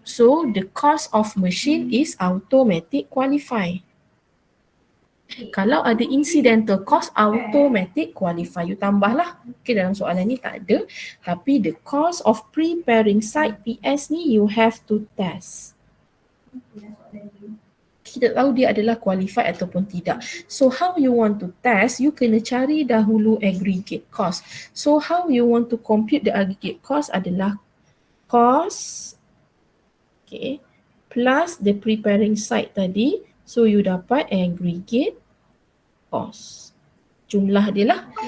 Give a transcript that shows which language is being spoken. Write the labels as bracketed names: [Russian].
[English] So the cost of machine is automatic qualify. [Malay] Kalau ada incidental cost, automatic qualify. You tambahlah. [English] Okay, [Malay] dalam soalan ni tak ada. [English] Tapi the cost of preparing site PS ni you have to test. [Malay] Kita tahu dia adalah qualified ataupun tidak. [English] So how you want to test, you [Malay] kena cari dahulu [English] aggregate cost. So how you want to compute the aggregate cost adalah cost, okay, plus the preparing site tadi. [Malay] So you dapat aggregate cost. Jumlah dia lah.